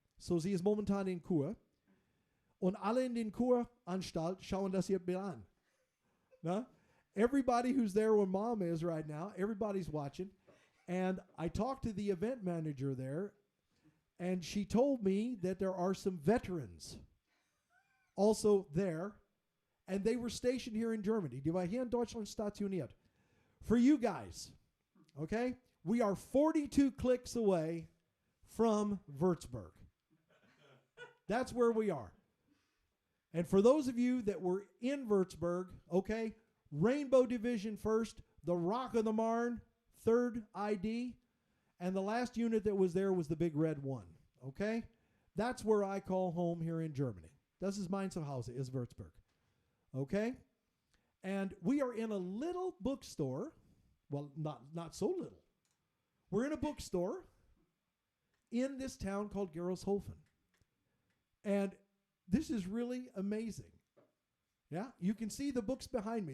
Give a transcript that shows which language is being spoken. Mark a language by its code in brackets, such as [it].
[de] So, sie ist momentan in Kur. Und alle in den Kuranstalt schauen das ihr Bild an. Na? [en] Everybody who's there where mom is right now, everybody's watching. And I talked to the event manager there, and she told me that there are some veterans also there, and they were stationed here in Germany. [de] Die war hier in Deutschland stationiert. [en] For you guys, okay? We are 42 clicks away from Würzburg. That's where we are. And for those of you that were in Würzburg, okay, Rainbow Division first, the Rock of the Marne, third ID, and the last unit that was there was the Big Red One, okay? That's where I call home here in Germany. [de] Das ist mein Zuhause, [en] is Würzburg, okay? And we are in a little bookstore, well, not so little. We're in a bookstore in this town called Gerolzhofen. And this is really amazing. Yeah, you can see the books behind me.